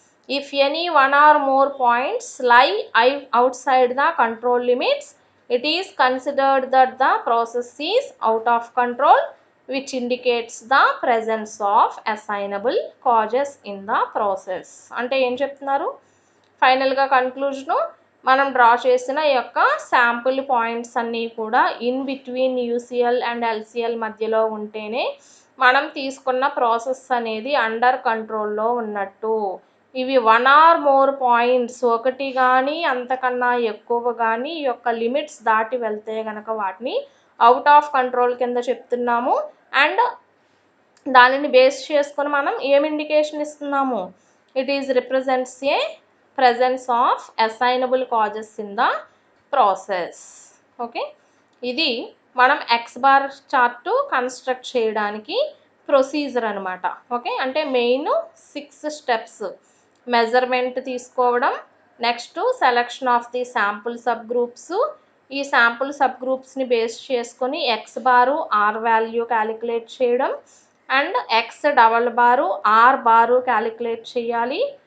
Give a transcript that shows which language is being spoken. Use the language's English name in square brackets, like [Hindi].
[English] If any one or more points lie outside the control limits, it is considered that the process is out of control, which indicates the presence of assignable causes in the process. [Telugu] అంటే ఏం చెప్తున్నారు? ఫైనల్గా కన్క్లూజను, మనం draw చేసిన ఈ యొక్క sample points అన్నీ కూడా in between UCL and LCL మధ్యలో ఉంటేనే మనం తీసుకున్న ప్రాసెస్ అనేది అండర్ కంట్రోల్లో ఉన్నట్టు. ఇవి వన్ ఆర్ మోర్ పాయింట్స్, ఒకటి కానీ అంతకన్నా ఎక్కువ కానీ ఈ యొక్క లిమిట్స్ దాటి వెళ్తే కనుక వాటిని అవుట్ ఆఫ్ కంట్రోల్ కింద చెప్తున్నాము. అండ్ దానిని బేస్ చేసుకొని మనం ఏం ఇండికేషన్ ఇస్తున్నాము? [English] It is represents a presence of assignable causes in the process. [Telugu] Okay, ఇది మనం ఎక్స్ బార్ చార్ట్ కన్స్ట్రక్ట్ చేయడానికి ప్రొసీజర్ అనమాట. ఓకే, అంటే మెయిన్ 6 స్టెప్స్: మెజర్మెంట్ తీసుకోవడం, next selection of the sample sub groups, ఈ శాంపుల్ సబ్ గ్రూప్స్ని బేస్ చేసుకొని X bar are value calculate చేయడం, and X double bar are bar calculate చేయాలి.